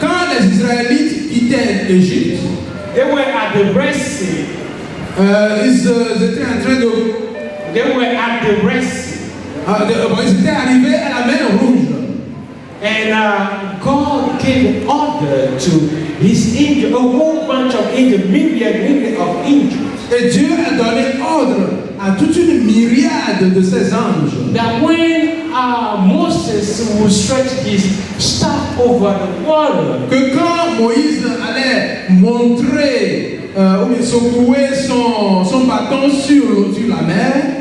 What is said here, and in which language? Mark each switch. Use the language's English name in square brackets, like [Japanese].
[French] Quand les Israélites quittaient l'Égypte, [English] they were at the Red Sea. [French] ils étaient en train de [English] They were at the Red Sea. [French] ils étaient arrivés à la mer Rouge. [English] And God gave order to his angel, a whole bunch of angels, myriad of angels. [French] Et Dieu a donné ordre à toute une myriade de ces anges [English] That when Moses would stretch his staff over the water, [French] que quand Moïse allait montrer ou bien secouer son bâton sur la mer,